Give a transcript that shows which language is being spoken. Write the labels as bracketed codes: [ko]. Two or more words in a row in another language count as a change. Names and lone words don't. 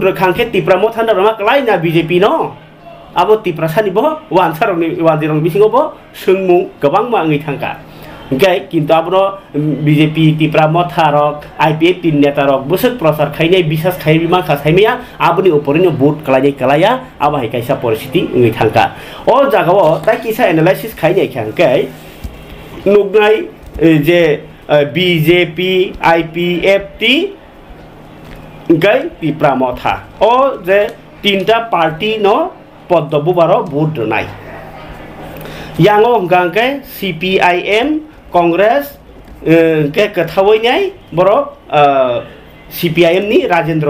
[trp] रखांके त्रिपुरा मथाना रमा क्लाइना बीजेपी न अब त्रिपुरा सानिबो वानजिरं बिसिङावबो सोंमु गोबां माङै थांका ओंखाय किन्तु आबनो बीजेपी त्रिपुरा मथारक आईपीएफ टिन नेतारक बोसोर प्रचार खायनाय बिसास खाय बिमा खासायमिया आबनि उपरिनो भोट कलाया आबाहाय कायसा परिस्थिति ओंगै थांका अ जागाव ताय किसा एनालाइसिस खायनाय खांकाय नुगनाय जे बीजेपी आईपीएफ टी gai tipra motha o je tinta party no poddobu baro vote donai yango hingkangke CPIM Congress ke kathawai nyai borok CPIM ni Rajendra